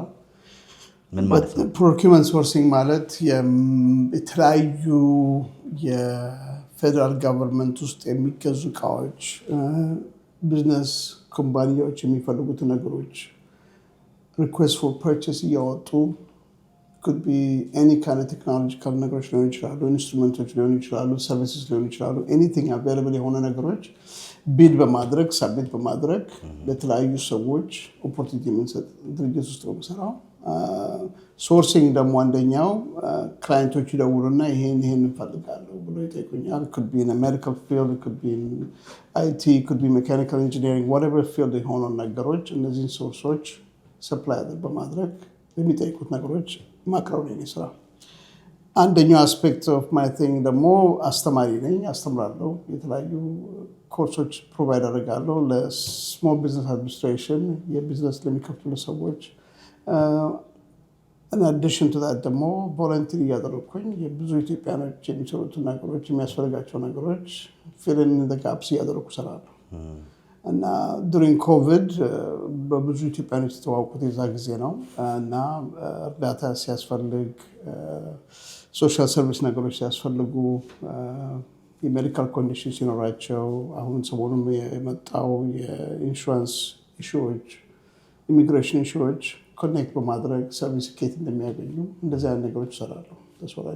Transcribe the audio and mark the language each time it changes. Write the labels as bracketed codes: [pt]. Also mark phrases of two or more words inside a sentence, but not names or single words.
[am] ምን ማለት ነው [en] procurement sourcing? [am] ማለት የተለያዩ የፌደራል [en] ጋቨርንመንት [am] ውስጥ የሚገዙ እቃዎች፣ ቢዝነስ ኩባንያዎች የሚፈልጉት ነገሮች [en] request for purchase [am] እያወጡ [en] could be any kind of technological [am] ነገሮች ሊሆኑ ይችላሉ፣ ኢንስትሩመንቶች ሊሆኑ ይችላሉ፣ ሰርቪስስ ሊሆኑ ይችላሉ። [en] anything available [am] የሆነ ነገሮች ቢድ በማድረግ ሳብሚት በማድረግ ለተለያዩ ሰዎች ኦፖርቹኒቲ የምንሰጥ ድርጅት ውስጥ ነው የምሰራው። ሶርሲንግ ደግሞ አንደኛው ክላይንቶች ይደውሉና ይሄን እንፈልጋለሁ ብሎ ይጠይቁኛል። [en] could be in a medical field, could be in IT, could be mechanical engineering, whatever field [am] የሆኑ ነገሮች እነዚህን ሶርሶች ሰፕላይ በማድረግ የሚጠይቁት ነገሮች ማቅረብ ነው ስራ። አንደኛው [en] aspect of my thing [am] ደግሞ አስተማሪ ነኝ፣ አስተምራለሁ። የተለያዩ ኮርሶች ፕሮቫይድ አደርጋለሁ [en] small business administration፣ [am] የቢዝነስ ለሚከፍቱ ሰዎች። [en] in addition to that [am] ደግሞ ቮለንቲር እያደረግኩኝ የብዙ ኢትዮጵያኖች የሚሰሩትን ነገሮች የሚያስፈልጋቸው ነገሮች [en] fill in the gaps [am] እያደረግኩ እሰራለሁ። እና ዱሪንግ ኮቪድ በብዙ ኢትዮጵያኖች የተዋወቁት የዛ ጊዜ ነው። እና እርዳታ ሲያስፈልግ፣ [en] social service [am] ነገሮች ሲያስፈልጉ፣ [en] medical condition [am] ሲኖራቸው፣ አሁን ሰሞኑን የመጣው [en] insurance issues፣ immigration issues [am] ኮኔክት በማድረግ ሰርቪስ ኬት እንደሚያገኙ እንደዚህ አይነት ነገሮች ይሰራሉ። ተስወራዱ